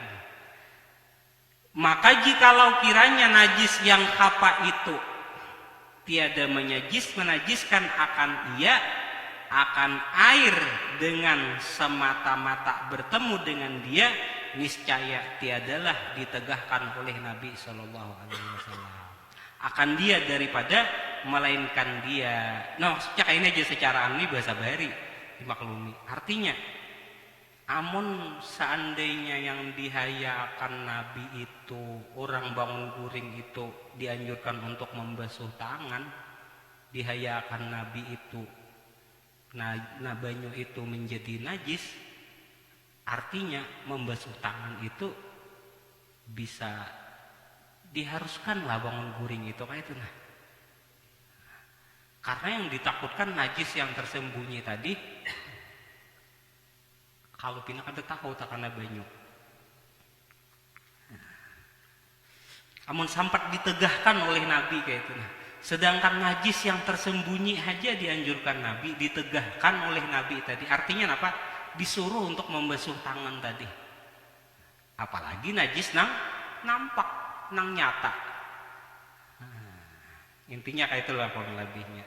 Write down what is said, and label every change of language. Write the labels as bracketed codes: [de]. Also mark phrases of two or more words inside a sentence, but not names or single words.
[ms] Maka jikalau kiranya najis yang khafa itu tiada menajiskan akan ia akan air dengan semata-mata bertemu dengan dia niscaya tiadalah ditegahkan oleh Nabi [ar] صلى الله عليه وسلم [ms] akan dia daripada melainkan dia. [bjn] Nah, maksudnya ini aja secara ini bahasa bahari dimaklumi. Artinya amun seandainya yang dihayakan Nabi itu orang bangun guring itu dianjurkan untuk membasuh tangan, dihayakan Nabi itu banyu itu menjadi najis, artinya membasuh tangan itu bisa diharuskan lah bangun guring itu kayak itu nah. [id] Karena yang ditakutkan najis yang tersembunyi tadi. [bjn] Kalau pina kada tahu takana banyu. Amun sampat ditegahkan oleh Nabi kayak itu nah. [id] Sedangkan najis yang tersembunyi aja dianjurkan Nabi, ditegahkan oleh Nabi tadi. Artinya apa? disuruh untuk membasuh tangan tadi. Apalagi najis nang nampak, nang nyata. [bjn] Intinya kayak itulah kurang lebihnya.